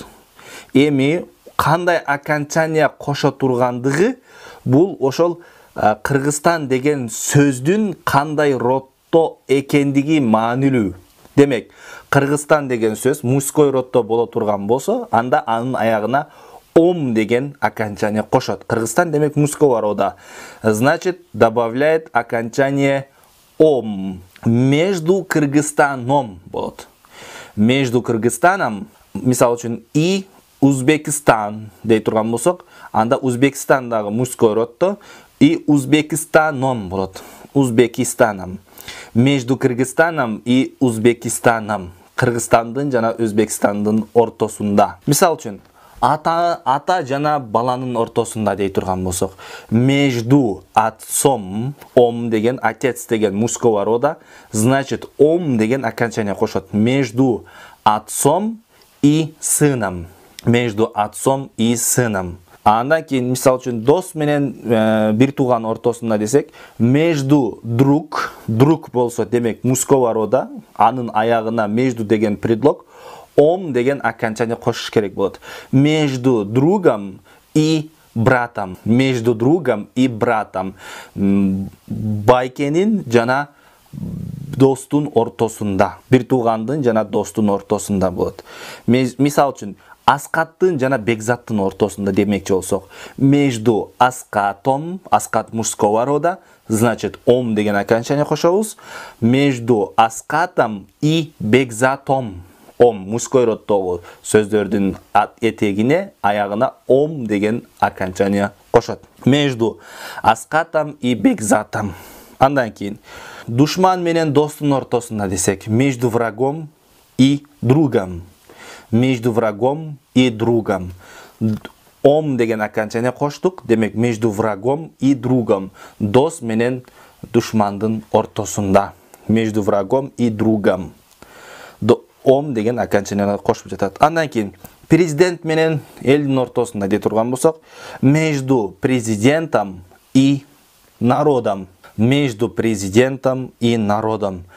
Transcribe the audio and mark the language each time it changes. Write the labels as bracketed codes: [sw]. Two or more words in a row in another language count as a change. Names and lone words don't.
[ky] Эми кандай окончание кошо тургандыгы бул ошол Кыргызстан деген сөздүн кандай роддо экендиги маанилүү. Демек, Кыргызстан деген сөз [ru] мужской роддо [ky] боло турган болсо, анда анын аягына ом деген окончание кошот. [ru] Кыргызстан демек мужского рода. Значит, добавляет окончание ом. Между Кыргызстаном болот. Между Кыргызстаном, мисал үчүн, и Узбекистан дей турган болсок, анда Узбекистандагы мужской роддо и Узбекистаном болот. Узбекистаном. Между Кыргызстаном и Узбекистаном. [ky] Кыргызстандын жана Өзбекстандын ортосунда. Мисал үчүн, ата жана баланын ортосунда дей турган болсок, [ru] между отцом, [ky] ом деген, [ru] отец деген мужского рода, значит, [ky] ом деген окончание кошот. [ru] Между отцом и сыном. Между отцом и сыном. [ky] Андан кийин, мисал үчүн, дос менен бир тууган ортосунда десек, [ru] между друг [ky] болсо, демек [ru] мужского рода, [ky] анын аягына между деген предлог, ом деген окончание кошуш керек болот. [ru] Между другом и братом. Между другом и братом. [ky] Байкенин жана достун ортосунда. Бир туугандын жана достун ортосунда болот. Мисал үчүн, Аскаттын жана Бекзаттын ортосунда демекчи болсок, [ru] между Аскатом, [ky] Аскат [ru] мужского рода, значит, [ky] ом деген окончание кошобуз. [ru] Между Аскатом и Бекзатом. [ky] Ом мужской роддогу сөздөрдүн этегине, аягына ом деген окончание кошот. [ru] Между Аскатом и Бекзатом. [ky] Андан кийин, душман менен достун ортосунда десек, [ru] между врагом и другом. Между врагом и другом. [ky] Ом деген окончание коштук, демек [ru] между врагом и другом. [ky] Дос менен душмандын ортосунда. [ru] Между врагом и другом. [ky] Ом деген окончание кошуп жатат. Андан кийин, президент менен элдин ортосунда дей турган болсок, [ru] между президентом и народом. Между президентом и народом.